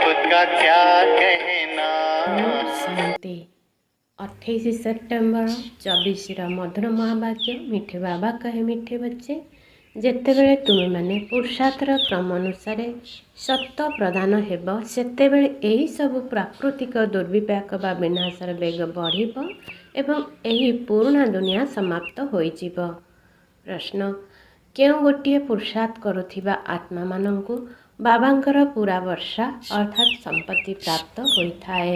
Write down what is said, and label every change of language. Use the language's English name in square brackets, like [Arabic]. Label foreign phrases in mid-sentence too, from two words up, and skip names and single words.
[Hindi] का क्या कहना। शांति 28 सेप्टेम्बर 24 मधुर महावाक्य। मिठे बाबा कहे मिठे बच्चे, [Odia] ଯେତେବେଳେ ତୁମେମାନେ ପୁରୁଷାର୍ଥର କ୍ରମ ଅନୁସାରେ ସତ୍ୟ ପ୍ରଦାନ ହେବ, ସେତେବେଳେ ଏହିସବୁ ପ୍ରାକୃତିକ ଦୁର୍ବିପାକ ବା ବିନାଶର ବେଗ ବଢ଼ିବ ଏବଂ ଏହି ପୁରୁଣା ଦୁନିଆ ସମାପ୍ତ ହୋଇଯିବ। ପ୍ରଶ୍ନ, କେଉଁ ଗୋଟିଏ ପୁରୁଷାର୍ଥ କରୁଥିବା ଆତ୍ମାମାନଙ୍କୁ ବାବାଙ୍କର ପୁରା ବର୍ଷା ଅର୍ଥାତ୍ ସମ୍ପତ୍ତି ପ୍ରାପ୍ତ ହୋଇଥାଏ?